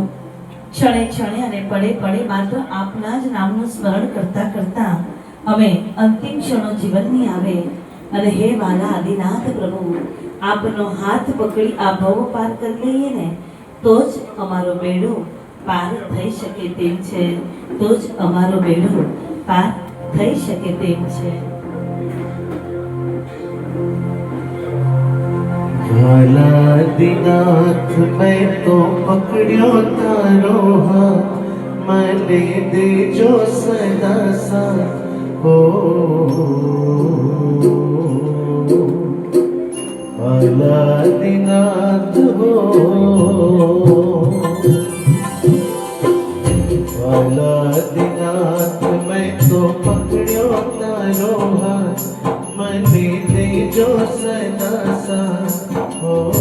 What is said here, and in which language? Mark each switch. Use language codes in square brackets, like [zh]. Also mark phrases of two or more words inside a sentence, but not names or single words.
[gu] ક્ષણે ક્ષણે અને પડે પડે માત્ર આપના જ નામનું સ્મરણ કરતા કરતા અમે અંતિમ ક્ષણો જીવનની આવે અને હે વાલા આદિનાથ પ્રભુ, આપનો હાથ પકડી આ ભવ પાર કરી લઈએ ને તો જ અમારો બેડો પાર થઈ શકે તેમ છે, તો જ અમારો બેડો પાર થઈ શકે તેમ છે. દિનાથ મેં તો પકડિયો તારો હાથ, મને દેજો સદા સાથ હો. દિનાથ હો, દિનાથ મેં તો પકડિયો તારો હાથ, મને દેજો સદા સાથ હો.